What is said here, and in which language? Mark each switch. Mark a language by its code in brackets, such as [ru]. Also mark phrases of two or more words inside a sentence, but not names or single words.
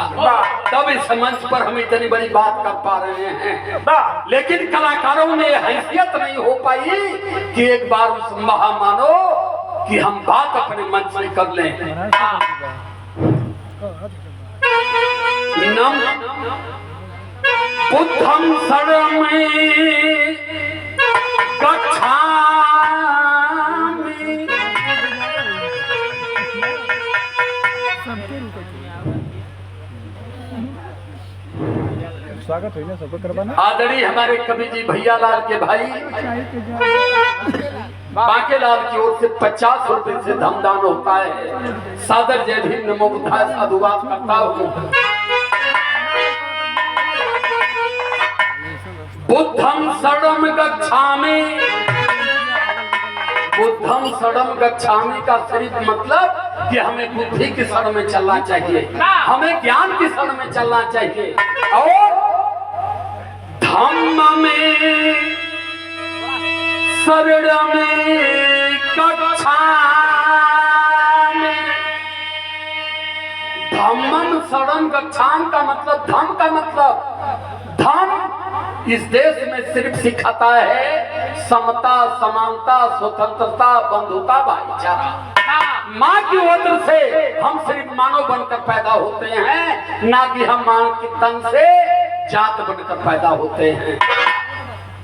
[hi] तब इस मंच पर हम इतनी बड़ी बात कर पा रहे हैं, लेकिन कलाकारों में हैसियत नहीं हो पाई कि एक बार उस महामानो कि हम बात अपने मंच में कर लें। [pi] नम बुद्धं शरणं गच्छामि। [hi] स्वागत है ना, सबको करवाना। आदरणीय हमारे कवि जी भैया लाल के भाई बांके लाल की ओर से 50 रुपए से धमदान होता है। सादर जय भीम, [pi] नमो बुद्धाय [hi] साधुवाद करता हूँ। [pi] बुद्धं शरणं गच्छामि। बुद्धं शरणं गच्छामि [hi] का सिर्फ मतलब कि हमें बुद्धि की शरण में चलना चाहिए, हमें ज्ञान की शरण में चलना चाहिए, और धम्म में शरण में गच्छामि। [pi] धम्मं शरण गच्छामि [hi] का मतलब, धम्म का मतलब, धम्म इस देश में सिर्फ सिखाता है समता, समानता, स्वतंत्रता, बंधुता, भाईचारा। माँ की उदर से हम सिर्फ मानव बनकर पैदा होते हैं, ना कि हम माँ के तन से जात बनकर पैदा होते हैं।